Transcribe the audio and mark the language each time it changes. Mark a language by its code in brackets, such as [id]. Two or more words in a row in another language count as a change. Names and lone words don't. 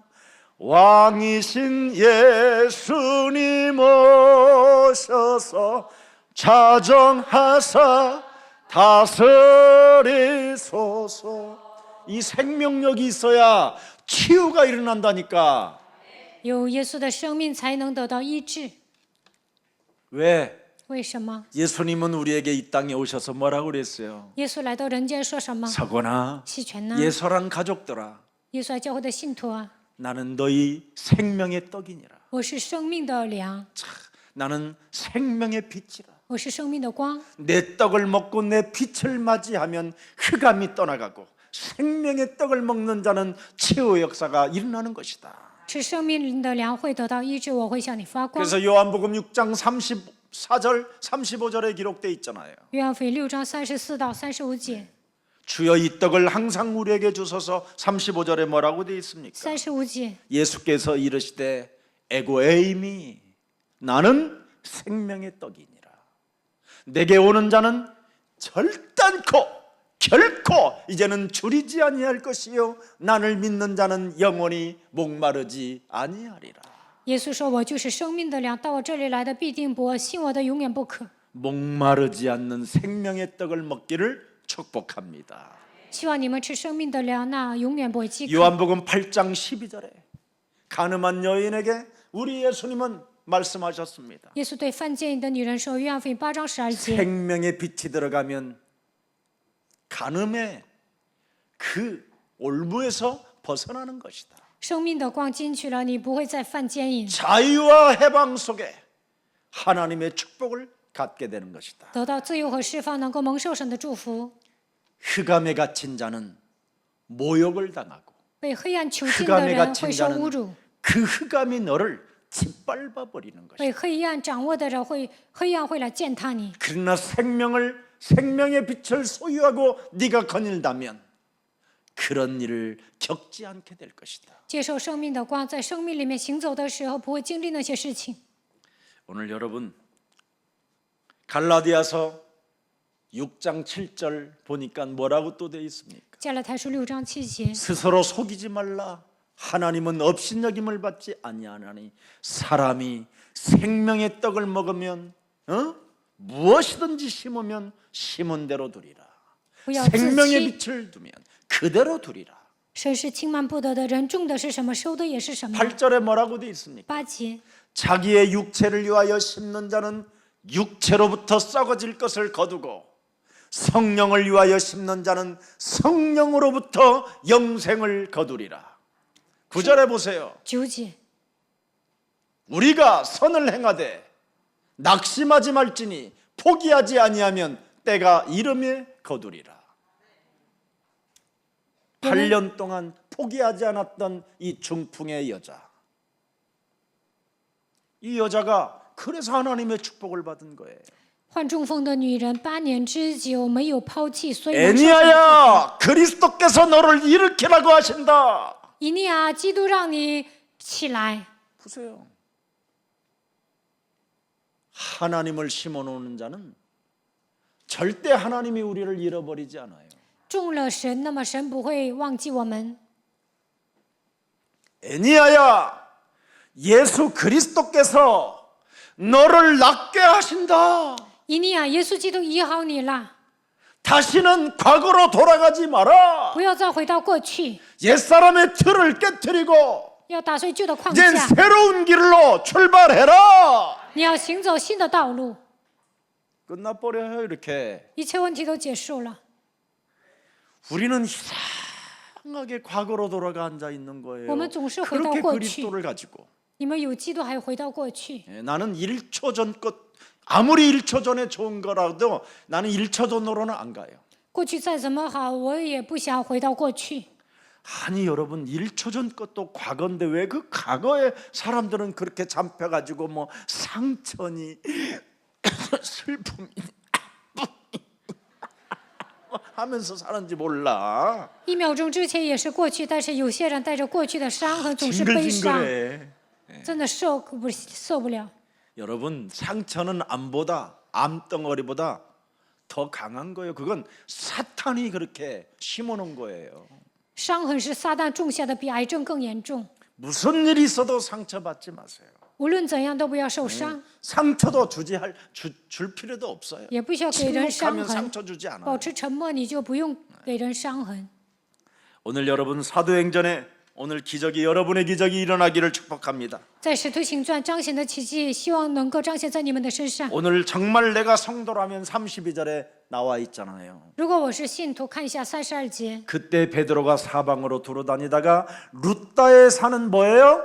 [ko] 왕이신 예수님 오셔서 자정하사 다스리소서. 이 생명력이 있어야 치유가 일어난다니까. [zh] 有耶稣的生命才能得到医治。 [ko] 왜? [zh] 为什么？ [ko] 예수님은 우리에게 이 땅에 오셔서 뭐라고 그랬어요? [zh] 耶稣来到人间说什么？ [ko] 서거나 [zh] 细权呢？ [ko] 예서랑 가족들아, [zh] 耶稣爱教会的信徒啊， [ko] 나는 너희 생명의 떡이니라. [zh] 我是生命的粮， [ko] 나는 생명의 빛이라. [zh] 我是生命的光。 [ko] 내 떡을 먹고 내 빛을 맞이하면 흑암이 떠나가고 생명의 떡을 먹는 자는 치유의 역사가 일어나는 것이다. [zh] 吃生命的粮会得到医治，我会向你发光。 [ko] 그래서 요한복음 6장 34절 35절에 기록되어 있잖아요. [zh] 约翰福音6章34到35节， [ko] 주여 이 떡을 항상 우리에게 주소서. 35절에 뭐라고 되어 있습니까? [zh] 35节， [ko] 예수께서 이르시되 에고에이미 나는 생명의 떡이니라. 내게 오는 자는 결단코 결코 이제는 줄이지 아니할 것이요 나를 믿는 자는 영원히 목마르지 아니하리라. [zh] 耶稣说：“我就是生命的粮，到我这里来的必定不饿，信我的永远不渴。 [ko] 목마르지 않는 생명의 떡을 먹기를 축복합니다. [zh] 希望你们吃生命的粮，那永远不会饥渴。” [ko] 요한복음 8장 12절에 가늠한 여인에게 우리 예수님은 말씀하셨습니다. [zh] 耶稣对犯奸淫的女人说：“约翰福音8章12节， [ko] 생명의 빛이 들어가면 간음의 그 올무에서 벗어나는 것이다. [zh] 生命的光进去了，你不会再犯奸淫， [ko] 자유와 해방 속에 하나님의 축복을 갖게 되는 것이다. [zh] 得到自由和释放，能够蒙受神的祝福。 [ko] 흑암에 갇힌 자는 모욕을 당하고 [zh] 被黑暗囚禁的 [ko] 흑암에 [zh] 人 [ko] 갇힌 [zh] 会受侮 [ko] 자는 [zh] 辱， [ko] 그 흑암이 너를 짓밟아 버리는 것이다. [zh] 被黑暗掌握的人黑暗会来践踏你。 [ko] 그러나 생명의 빛을 소유하고 네가 거닐다면 그런 일을 겪지 않게 될 것이다. [zh] 接受生命的光，在生命里面行走的时候，不会经历那些事情。 [ko] 오늘 여러분 갈라디아서 6장 7절 보니까 뭐라고 또 되어 있습니까? [zh] 加拉太书6章7节， [ko] 스스로 속이지 말라. 하나님은 업신여김을 받지 아니하나니 사람이 생명의 떡을 먹으면 무엇이든지 심으면 심은 대로 두리라. [zh] 不要自 [ko] 생명의 [zh] 欺。 [ko] 빛을 두면 그대로 두리라. [zh] 神是轻慢不得的，人种的是什么，收的也是什么。 [ko] 8절에 뭐라고 되어 있습니까? [zh] 8节， [ko] 자기의 육체를 위하여 심는 자는 육체로부터 썩어질 것을 거두고 성령을 위하여 심는 자는 성령으로부터 영생을 거두리라. 9절에 보세요. [zh] 9节， [ko] 우리가 선을 행하되 낙심하지 말지니 포기하지 아니하면 때가 이름에 거두리라. 8년 동안 포기하지 않았던 이 중풍의 여자, 이 여자가 그래서 하나님의 축복을 받은 거예요. [zh] 患中风的女人8年之久没有抛弃，所以蒙受神的祝福。 [ko] 애니야야, 그리스도께서 너를 일으키라고 하신다. [zh] 以利亚，基督让你起来， [ko] 보세요. 하나님을 심어놓는 자는 절대 하나님이 우리를 잃어버리지 않아요. [zh] 种了神，那么神不会忘记我们。 [ko] 애니아야, 예수 그리스도께서 너를 낫게 하신다. [zh] 以利亚，耶稣基督医好你了， [ko] 다시는 과거로 돌아가지 마라. [zh] 不要再回到过去， [ko] 옛사람의 틀을 깨뜨리고 [zh] 要打碎旧的框 [ko] 이제 [zh] 架， [ko] 새로운 길로 출발해라. [zh] 你要行走新的道路， [ko] 끝나버려요. 이렇게 [zh] 一切问题都结束了。 [ko] 우리는 이상하게 과거로 돌아가 앉아 있는 거예요. [zh] 我们总是回到 [ko] 그렇게 [zh] 过去。 [ko] 그리스도를 가지고 [zh] 你们有基督，还回到过去。 [ko] 나는 1초 전 것, 아무리 1초 전에 좋은 거라도 나는 1초 전으로는 안 가요. [zh] 过去再怎么好，我也不想回到过去。 [ko] 아니 여러분 1초 전 것도 과거인데 왜 그 과거에 사람들은 그렇게 잡혀가지고 뭐 상처니 슬픔이 하면서 사는지 몰라. [zh] 1 秒钟之前也是过去，但是有些人带着过去的伤痕，总是悲伤， [ko] 징글징글해. [zh] 真的受不了。 [ko] 여러분 상처는 암덩어리보다 더 강한 거예요. 그건 사탄이 그렇게 심어놓은 거예요. [zh] 伤痕是撒旦种下的，比癌症更严重。 [ko] 무슨 일이 있어도 상처받지 마세요. [zh] 无论怎样都不要受伤， [ko] 상처도 줄 필요도 없어요. [zh] 也不需要给人伤 [ko] 침묵하면 [zh] 痕。 [ko] 상처 주지 않아요. [zh] 保持沉默，你就不用给人伤痕。 [ko] 오늘 여러분 사도행전에 오늘 기적이 여러분의 기적이 일어나기를 축복합니다. [zh] 在使徒行传彰显的奇迹，希望能够彰显在你们的身上。 [ko] 오늘 정말 내가 성도라면 32절에 나와 있잖아요. [zh] 如果我是信徒，看一下32节。 [ko] 그때 베드로가 사방으로 두루다니다가 루다에 사는 뭐예요?